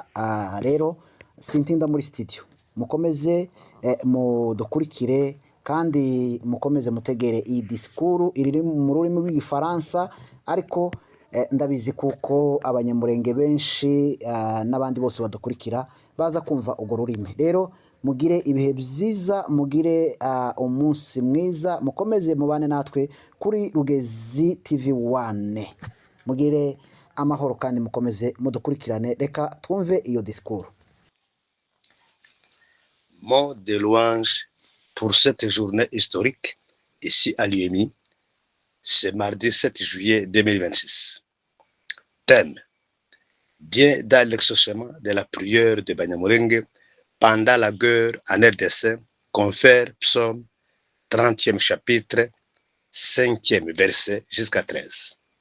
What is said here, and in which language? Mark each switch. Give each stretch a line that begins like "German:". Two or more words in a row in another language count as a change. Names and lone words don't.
Kinyarwanda: Rero sintinda muri studio, mukomeze mudukurikire kandi mukomeze mutegere iyi disikuru iri mu rurimi rw'igifaransa, ariko ndabizi kuko abanyamurenge benshi n'abandi bose badukurikira baza kumva ugo rurimi. Rero mugire ibihe byiza, mugire umunsi mwiza, mukomeze mubane natwe kuri Rugezi TV1, mugire amahoro kandi mukomeze mudukurikirane. Reka twumve iyo disikuru.
French: Mot de louange pour cette journée historique ici à l'UMI, ce mardi 7 juillet 2026. Thème: Dieu dans l'exaucement de la prière de Banyamulenge pendant la guerre en RDC, confère psaume 30e chapitre, 5e verset jusqu'à 13.